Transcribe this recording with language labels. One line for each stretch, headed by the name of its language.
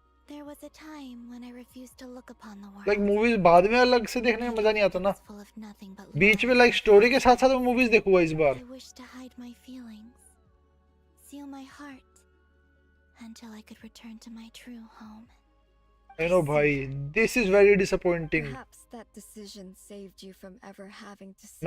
English: There was a time when I refused to look upon the world.
Hindi: Like movies बाद में अलग से देखने में मजा नहीं आता ना,
English: full of nothing but
Hindi: बीच में लाइक स्टोरी के साथ साथ मैं मूवीज देखूंगा इस बार।
English: I wished to hide my feelings, seal my heart, until I could return to my true home. I know भाई, this is very disappointing. Perhaps that decision saved you from ever having to see